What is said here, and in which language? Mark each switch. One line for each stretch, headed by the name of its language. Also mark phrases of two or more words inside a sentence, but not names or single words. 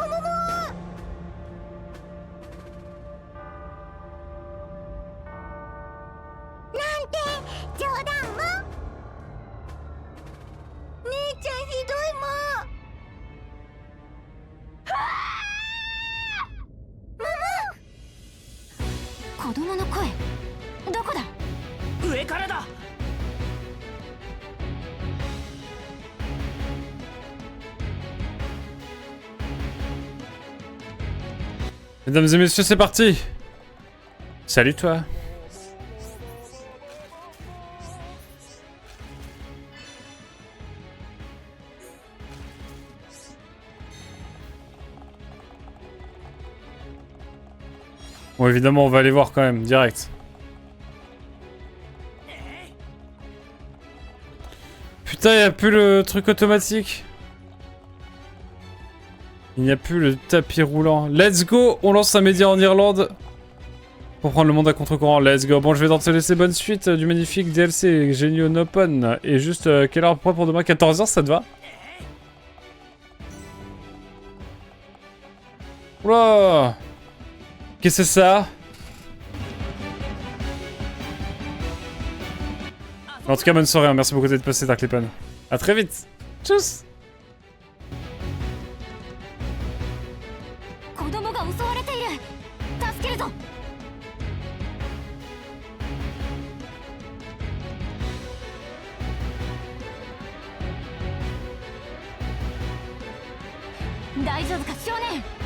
Japanese: もももなんて冗談も。姉ちゃんひどいもん。子供の声、どこだ？上からだ。
French: Mesdames et messieurs, c'est parti. Salut toi. Bon, évidemment, on va aller voir quand même, direct. Putain, il n'y a plus le truc automatique. Il n'y a plus le tapis roulant.
English: Let's go,
French: on lance un média en Irlande. Pour prendre le monde à contre-courant,
English: let's go.
French: Bon, je vais te laisser bonne suite du magnifique DLC Genio Open. Et juste, quelle heure pour demain? 14h, ça te va? Oula! Qu'est-ce que c'est ça? En tout cas, bonne soirée, hein. Merci beaucoup d'être passé, Dark Lipan. A très vite. Tchuss.
Japanese: 子供が襲われている。助けるぞ。大丈夫か少年。